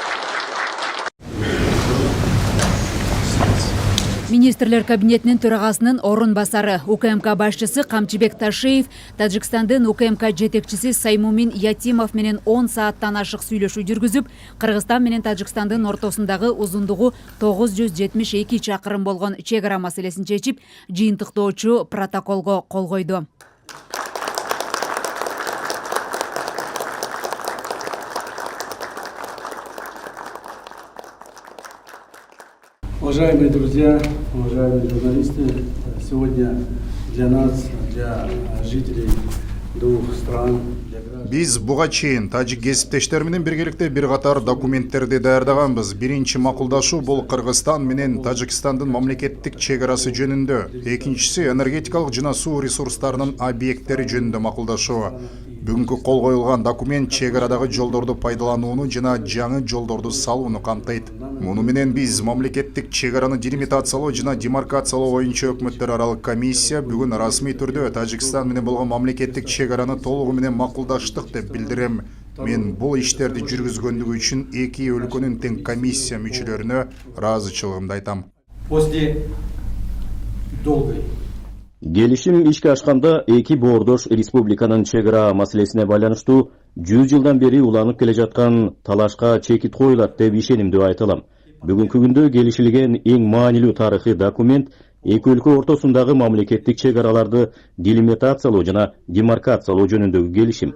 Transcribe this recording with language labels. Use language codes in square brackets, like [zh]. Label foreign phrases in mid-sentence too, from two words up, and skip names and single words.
[ky] Министрлер кабинетинин төрагасынын орун басары УКМК башчысы Камчыбек Ташиев Тажикстандын УКМК жетекчиси Саймумин Ятимов менен 10 сааттан ашык сүйлөшүү жүргүзүп, Кыргызстан менен Тажикстандын ортосундагы узундугу 972 чакырым болгон чек ара маселесин чечип, жыйынтыктоочу протоколго кол койду. [ru] Уважаемые друзья, уважаемые журналисты, сегодня для нас, для жителей двух стран, [ky] Биз буга чейин тажик кесиптештер менен биргеликте бир катар документтерди даярдаганбыз. Биринчи макулдашуу бул Кыргызстан менен Тажикстандын мамлекеттик чек арасы жөнүндө. Экинчиси энергетикалык жана суу ресурстарынын объекттери жөнүндө макулдашуу. Бүгүнкү кол коюлган документ чек арадагы жолдорду пайдаланууну жана жаңы жолдорду салууну камтыйт. Муну менен биз мамлекеттик чек араны делимитациялоо жана демаркациялоо боюнча өкмөттөр аралык комиссия бүгүн расмий түрдө Тажикстан менен болгон мамлекеттик чек араны толугу менен макулдаштык деп билдирем. Мен бул иштерди жүргүзгөндүгү үчүн эки өлкөнүн тең комиссия мүчөлөрүнө ыраазычылыгымды айтам. [ru] После долгой [ky] Келишим ишке ашканда эки боордош республиканын чек ара маселесине байланыштуу 100 жылдан бери уланып келе жаткан талашка чекит коюлат деп ишенимдүү айта алам. Бүгүнкү күндө келишилген эң маанилүү тарыхый документ эки өлкө ортосундагы мамлекеттик чек араларды делимитациялоо жана демаркациялоо жөнүндөгү келишим.